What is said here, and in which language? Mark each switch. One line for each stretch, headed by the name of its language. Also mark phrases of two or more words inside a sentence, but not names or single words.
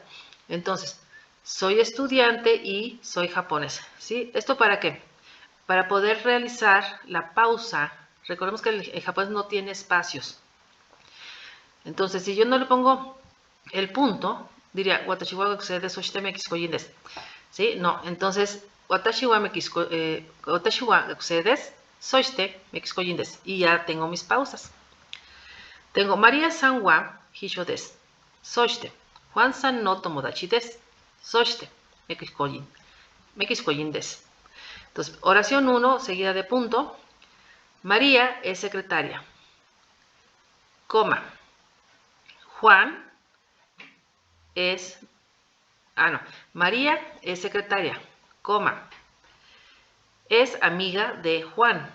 Spanish: Entonces, soy estudiante y soy japonés, ¿sí? ¿Esto para qué? Para poder realizar la pausa. Recordemos que el japonés no tiene espacios. Entonces, si yo no le pongo el punto, diría,
Japanese: 私は学生です そしてメキシコ人です.
Spanish: ¿Sí? No, entonces,
Japanese: 私は学生です そしてメキシコ人です.
Spanish: Y ya tengo mis pausas. Tengo
Japanese: マリアさんは秘書です. Soshite, フアンさんの友達です. そして、メキシコ人です.
Spanish: Entonces, oración 1, seguida de punto. María es secretaria. Coma. Juan es... María es secretaria. Coma. Es amiga de Juan.